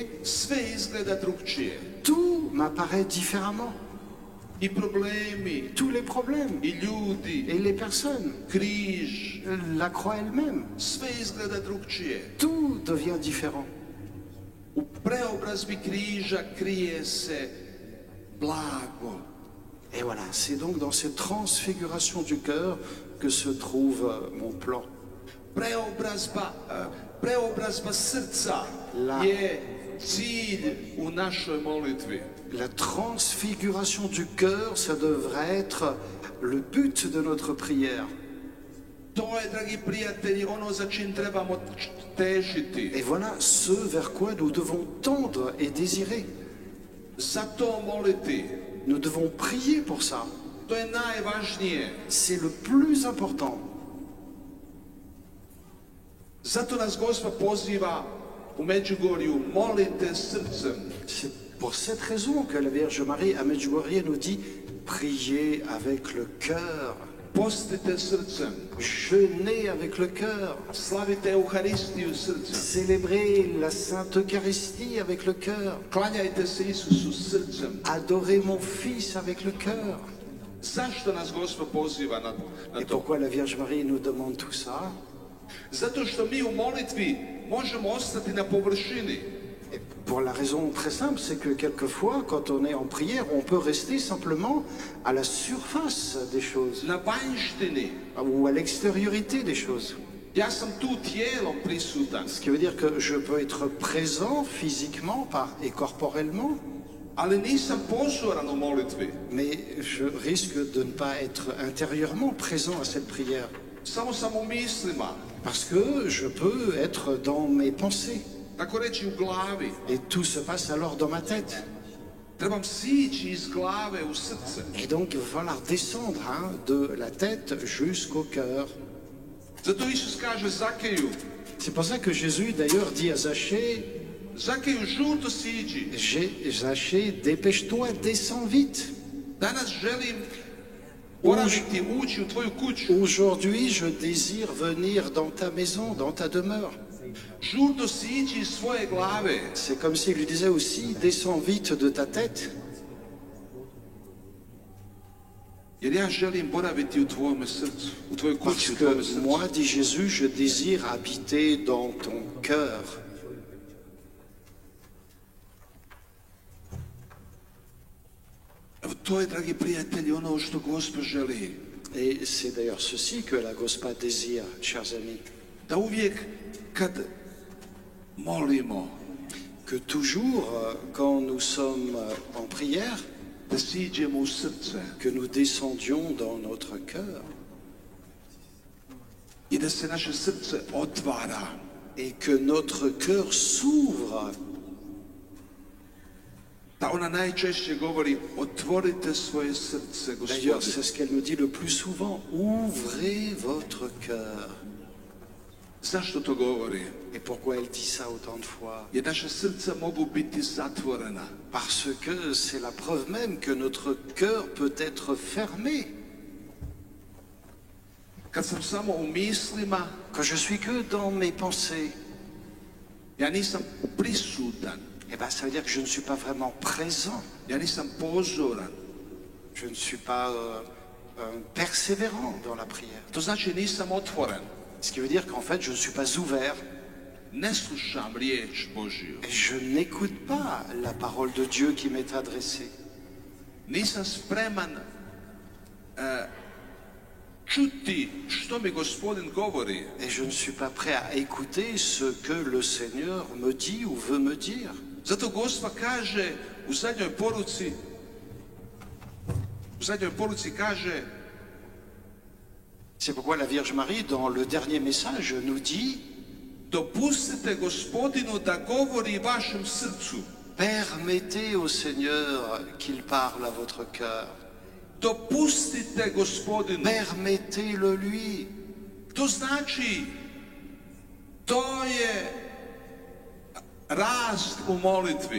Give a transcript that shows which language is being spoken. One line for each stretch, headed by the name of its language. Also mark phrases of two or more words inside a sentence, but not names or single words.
Croatian: sve izgleda drugčije.
French: tout m'apparaît différemment.
Croatian: I problemi,
French: Tous les problèmes
Croatian: i ljudi,
French: et les personnes,
Croatian: križ,
French: la croix elle-même,
Croatian: sve izgleda drugčije.
French: tout devient différent.
Croatian: U preobrazbi križa krije se blago.
French: Et voilà, c'est donc dans cette transfiguration du cœur que se trouve mon plan.
Croatian: Preobrazba srca je cilj u našoj molitvi.
French: La transfiguration du cœur, ça devrait être le but de notre prière.
Croatian: To je, dragi prijatelji, ono za čim trebamo težiti.
French: Et voilà ce vers quoi nous devons tendre et désirer.
Croatian: Za to moliti.
French: Nous devons prier pour ça.
Croatian: To je najvažnije.
French: C'est le plus important.
Croatian: Zato nas Gospod poziva u Međugorju, molite srcem.
French: C'est pour cette raison que la Vierge Marie à Medjugorje nous dit priez avec le cœur.
Croatian: Postite srcem.
French: Jeûnez avec le cœur.
Croatian: Slavite Euharistiju srcem.
French: Célébrez la Sainte Eucharistie avec le cœur.
Croatian: Klanjajte se Isusu srcem.
French: Adorez mon Fils avec le cœur.
Croatian: Zašto nas Gospod poziva na
French: Et
Croatian: to?
French: pourquoi la Vierge Marie nous demande tout ça?
Croatian: Zato što mi u molitvi možemo ostati na površini.
French: Et Pour la raison très simple, c'est que quelquefois, quand on est en prière, on peut rester simplement à la surface des choses
Croatian: na vanjštini.
French: ou à l'extériorité des choses.
Croatian: Ja sam tu tijelom prisutan,
French: Ce qui veut dire que je peux être présent physiquement et corporellement,
Croatian: ali nisam pozoran u molitvi.
French: mais je risque de ne pas être intérieurement présent à cette prière.
Croatian: Samo sam u mislima,
French: Parce que je peux être dans mes pensées.
Croatian: tako reći u glavi.
French: Et tout se passe alors dans ma tête.
Croatian: Trebam sići iz glave u srce.
French: Et donc, il va falloir descendre de la tête jusqu'au cœur.
Croatian: Zato Isus kaže Zakeju,
French: C'est pour ça que Jésus, d'ailleurs, dit à Zachée,
Croatian: Zakeju, žuto siđi.
French: Zachée, dépêche-toi, descends vite.
Croatian: Danas želim boraviti, ući u tvoju kuću.
French: Aujourd'hui, je désire venir dans ta maison, dans ta demeure.
Croatian: Žurno siđi iz svoje glave.
French: C'est comme s'il lui disait aussi, descends vite de ta tête.
Croatian: Jer ja želim boraviti u tvojome srcu, u tvojoj kući,
French: Parce
Croatian: u tvojome
French: que
Croatian: srcu.
French: moi, dit Jésus, je désire habiter dans ton cœur.
Croatian: Evo, to je, dragi prijatelji, ono što Gospod želi.
French: Et c'est d'ailleurs ceci que la Gospa désire, chers amis.
Croatian: Da uvijek kad molimo,
French: Que toujours, quand nous sommes en prière,
Croatian: da siđemo u srce
French: que nous descendions dans notre cœur
Croatian: i da se naše srce otvara.
French: et que notre cœur s'ouvre.
Croatian: Da ona najčešće govori, otvorite svoje srce,
French: D'ailleurs,
Croatian: Gospodine.
French: c'est ce qu'elle nous dit le plus souvent. Ouvrez votre cœur.
Croatian: Zašto to govori?
French: Et pourquoi elle dit ça autant de fois?
Croatian: Jer naša srca mogu biti zatvorena.
French: Parce que c'est la preuve même que notre cœur peut être fermé.
Croatian: Kad sam samo u mislima,
French: Quand je suis que dans mes pensées,
Croatian: ja nisam prisutan,
French: eh ben, ça veut dire que je ne suis pas vraiment présent.
Croatian: ja nisam pozoran.
French: Je ne suis pas persévérant dans la prière.
Croatian: To znači nisam otvoren.
French: Ce qui veut dire qu'en fait, je ne suis pas ouvert
Croatian: Ne slušam riječ Božju.
French: et je n'écoute pas la parole de Dieu qui m'est adressée.
Croatian: Nisam spreman čuti što mi Gospodin govori.
French: Et je ne suis pas prêt à écouter ce que le Seigneur me dit ou veut me dire.
Croatian: Zato Gospa kaže u zadnjoj poruci kaže,
French: C'est pourquoi la Vierge Marie, dans le dernier message, nous dit
Croatian: dopustite Gospodinu da govori vašem srcu.
French: permettez au Seigneur qu'il parle à votre cœur.
Croatian: Dopustite Gospodinu.
French: Permettez-le lui.
Croatian: To znači, to je rast u molitvi.